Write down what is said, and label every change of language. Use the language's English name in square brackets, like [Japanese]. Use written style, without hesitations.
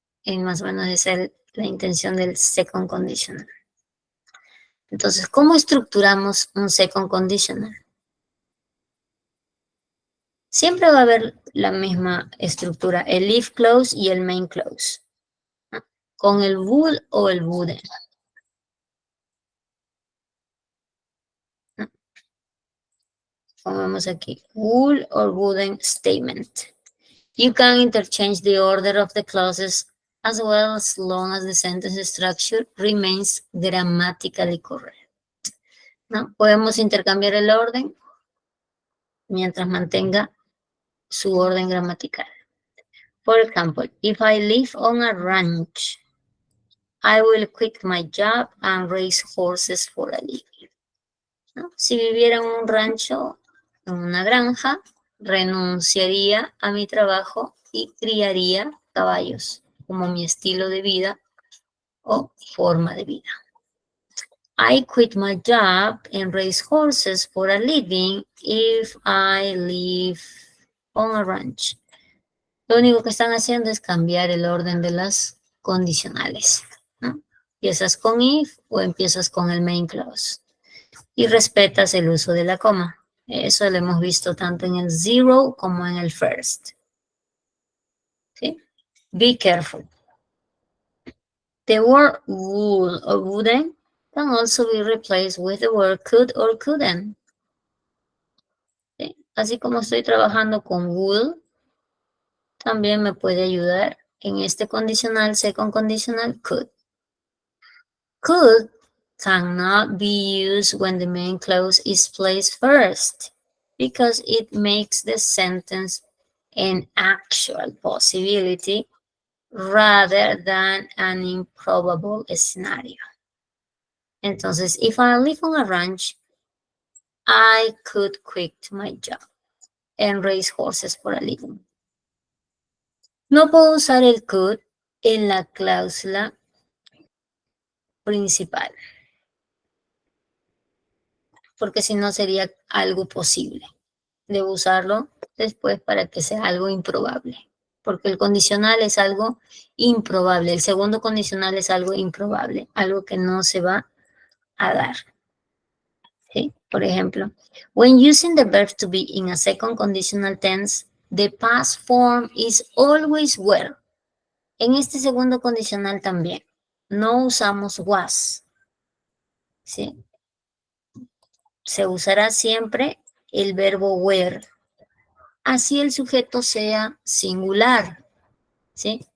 [Spanish] Y más o menos esa es la intención del second conditional. Entonces, ¿cómo estructuramos un second conditional? Siempre va a haber la misma estructura, el if clause y el main clause, ¿no? Con el would o el wouldn't. Pongamos aquí, [English] would or wouldn't statement. You can interchange the order of the clauses as well as long as the sentence structure remains grammatically correct. [Spanish] ¿No? Podemos intercambiar el orden mientras mantenga su orden gramatical. [English] For example, if I live on a ranch, I will quit my job and raise horses for a living. [Spanish] ¿No? Si viviera en un rancho, en una granja, renunciaría a mi trabajo y criaría caballos como mi estilo de vida o forma de vida. [English] I quit my job and raise horses for a living if I live on a ranch. [Spanish] Lo único que están haciendo es cambiar el orden de las condicionales, ¿no? Empiezas con if o empiezas con el main clause. Y respetas el uso de la coma. Eso lo hemos visto tanto en el zero como en el first. [English] ¿Sí? Be careful. The word would or wouldn't can also be replaced with the word could or couldn't. [Spanish] ¿Sí? Así como estoy trabajando con would, también me puede ayudar en este condicional, second conditional, could. [English] Could cannot be used when the main clause is placed first because it makes the sentence an actual possibility rather than an improbable scenario. Entonces, if I live on a ranch, I could quit my job and raise horses for a living. [Spanish] No puedo usar el could en la cláusula principal, porque si no sería algo posible. Debo usarlo después para que sea algo improbable, porque el condicional es algo improbable. El segundo condicional es algo improbable, algo que no se va a dar. ¿Sí? Por ejemplo, [English] when using the verb to be in a second conditional tense, the past form is always were. [Spanish] En este segundo condicional también, no usamos was. ¿Sí? Se usará siempre el verbo were. Así el sujeto sea singular, ¿sí?